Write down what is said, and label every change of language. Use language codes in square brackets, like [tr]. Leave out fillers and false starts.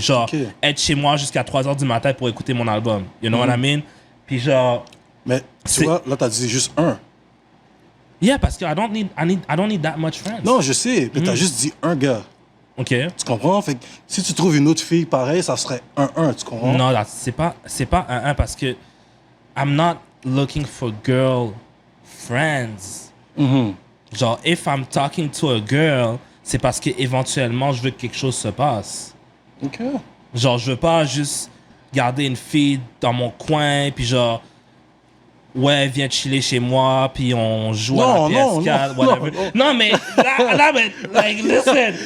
[fr] Genre, être chez moi jusqu'à 3h du matin pour écouter mon album. [en] You know what I mean? [fr] Puis genre... Mais tu vois, là, t'as dit juste un. [en] Yeah, [fr] parce que [en] I don't need that much friends. [fr] Non, je sais, mais t'as juste dit un gars. OK. Tu comprends? Fait que si tu trouves une autre fille pareille, ça serait 1-1, tu comprends? Non, là, c'est pas 1-1 parce que [en] I'm not looking for girl friends. Genre, if I'm talking to a girl... [fr] c'est parce qu'éventuellement, je veux que quelque chose se passe. OK. Genre, je veux pas juste garder une fille dans mon coin, puis genre, ouais, viens chiller chez moi, puis on joue à la PS4, whatever. Non, mais, là, mais, [en] like, listen.